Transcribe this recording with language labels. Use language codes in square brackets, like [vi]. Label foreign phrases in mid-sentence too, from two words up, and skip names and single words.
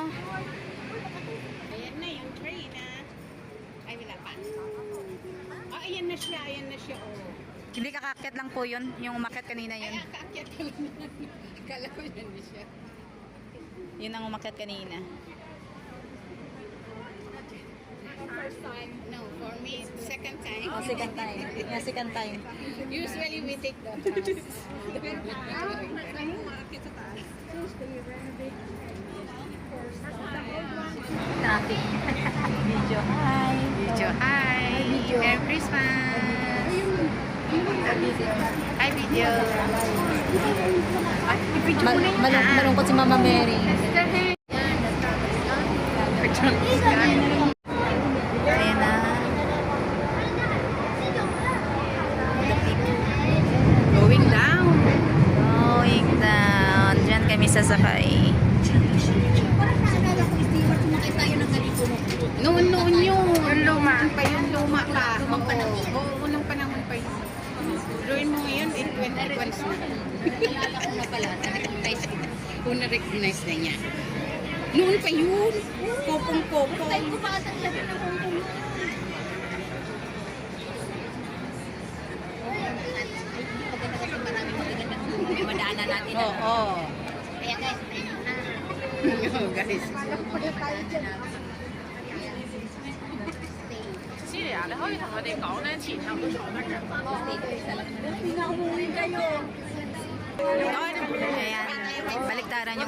[tl] Ayan na yung tray na. Ay, wala pa. Ah, ayan na siya, oh. Hindi kakakit lang po yun, yung umakyat kanina Ay, yun. kaakyat ko lang. Akala ko yan na siya. Yun ang umakyat kanina. [en] First time? No, for me, second time. Oh, second time. Yeah, second time. Usually we take the Traffic. Video. Hi. Video. Hi. Video. Merry Christmas. Hi, video. [tl] Ay, video mo na yun. Malungkot si Mama Mary. Ayan na. [en] Going down. Going down. [tl] Diyan kami sasakay. Noon yun. Yung luma. Pa yung luma pa. Oo, unang panahon pa yun. Gawin mo ngayon, 821 na. Nalala ko na pala. Na-recognize kita. Kung na-recognize na niya. Noon pa yun. Kopong-kopong. Ay, kupatan lagi ng kopong. Maganda kasi maraming magagandang may madaanan natin. Oo. Kaya guys, Oo, guys. [yue] 知嚟啊！你可以同佢哋講咧，前後都坐得嘅。 [tl] Ayan. Baliktaran yung...